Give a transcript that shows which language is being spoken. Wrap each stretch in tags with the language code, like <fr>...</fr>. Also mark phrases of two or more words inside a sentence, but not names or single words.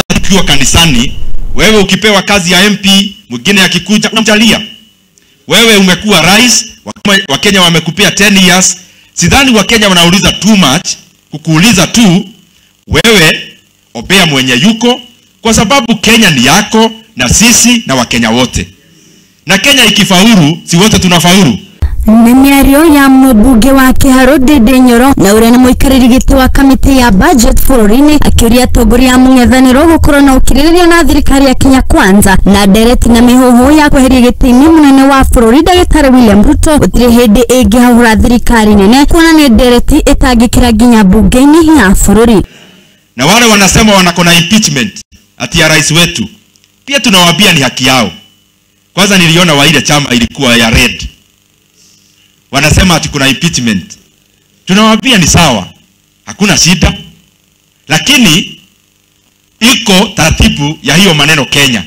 <sw>tukiwa kanisani, wewe ukipewa kazi ya MP, mwingine akikuja unamtalia. Wewe umekuwa rais, wa Kenya wamekupea 10 years. Sidhani wa Kenya wanauliza</sw> <en>too much,</en> <sw>kukuuliza tu wewe obea mwenye yuko, kwa sababu Kenya ni yako na sisi na Wakenya wote. Na Kenya ikifaulu, si wote tunafaulu.</sw> <ki>Nimiario ya Mumbuge wa Kiharu Ndidi Nyoro na uria ni muikariri giti wa kamitii ya budget bũrũri-inĩ akiuria atongoria mungethaniro gukorwo na ukirĩrĩria na thirikari ya Kenya Kwanza na ndereti na mihuhu ya kweheria giti-inĩ munene wa bũrũri Ndagĩtarĩ William Ruto gũtirĩ hĩndĩ ĩngĩhahũra thirikari nene kuona nĩ ndereti ĩtangĩkĩra nginya bunge-inĩ ya bũrũri.</ki> <sw>Na wale wanasema wanakona impeachment ati ya rais wetu, pia tunawaambia ni haki yao. Kwanza niliona wa ile chama ilikuwa ya red, wanasema ati kuna impeachment. Tunawaambia ni sawa, hakuna shida, lakini iko taratibu ya hiyo maneno Kenya.</sw>